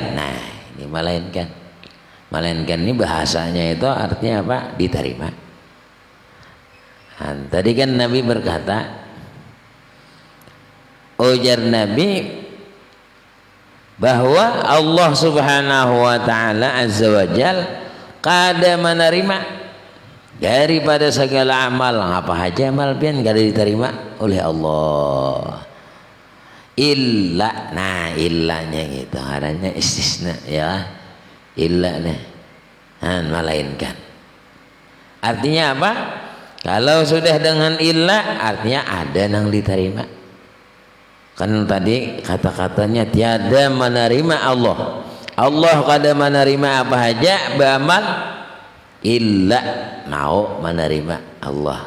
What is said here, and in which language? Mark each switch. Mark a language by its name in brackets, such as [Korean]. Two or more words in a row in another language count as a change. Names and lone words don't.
[Banjar] Nah ini melainkan ini bahasanya itu artinya apa? Diterima. Nah, tadi kan Nabi berkata, ujar Nabi bahwa [Arabic] الله سبحانه وتعالى عز وجل [Banjar] kada menerima daripada segala amal. Apa aja amal pian kada diterima oleh Allah. Illa, nah illanya gitu, adanya istisna ya, illa nih, melainkan. Artinya apa? Kalau sudah dengan illa, artinya ada yang diterima. Kan tadi kata-katanya tiada menerima Allah. Allah kada menerima apa aja beramal illa mau menerima Allah.